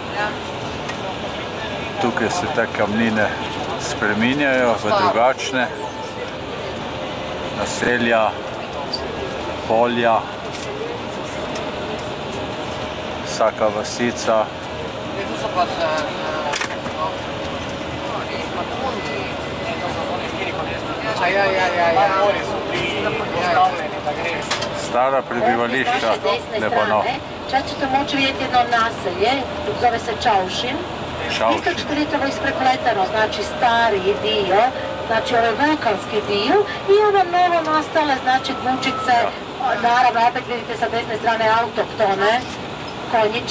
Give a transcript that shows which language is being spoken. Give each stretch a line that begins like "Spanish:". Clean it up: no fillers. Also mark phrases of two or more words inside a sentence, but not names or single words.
Slovenian: Tukaj se te kamnine spreminjajo v drugačne naselja, polja, vsaka vasica. Stara prebivališča, lepo no.
Bosnian: Čak ćete moći vidjeti jedno naselje, zove se Čaušin. Isto ćete vidjeti ovo isprepleteno, znači stari dio, znači ovaj vulkanski dio i ovo novo nastale, znači kućice, naravno opet vidite sa desne strane autoktone konjiće.